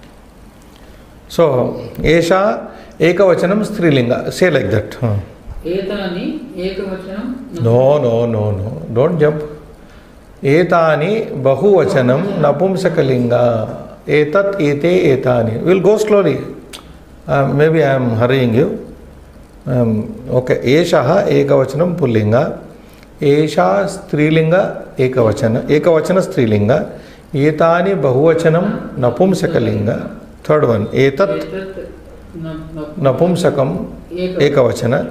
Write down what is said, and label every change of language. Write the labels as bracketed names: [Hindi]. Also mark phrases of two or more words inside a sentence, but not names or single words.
[Sanskrit] So, एषा एकवचनम् स्त्रीलिङ्ग. [English] Say like that. [Sanskrit] एतानि एकवचनम्. [English] No. Don't jump. [Sanskrit] एतानि बहुवचनम् नपुंसकलिङ्ग. एतत् एते एतानि. [English] We'll go slowly. Maybe I am hurrying you. Okay. [Sanskrit] एषः एकवचनम् पुंलिङ्ग। एषा स्त्रीलिङ्ग एकवचन. एकवचन स्त्रीलिङ्ग. एतानि बहुवचनम् नपुंसकलिङ्ग. [English] Third one. [Sanskrit] एतत् नपुंसकम् एकवचन.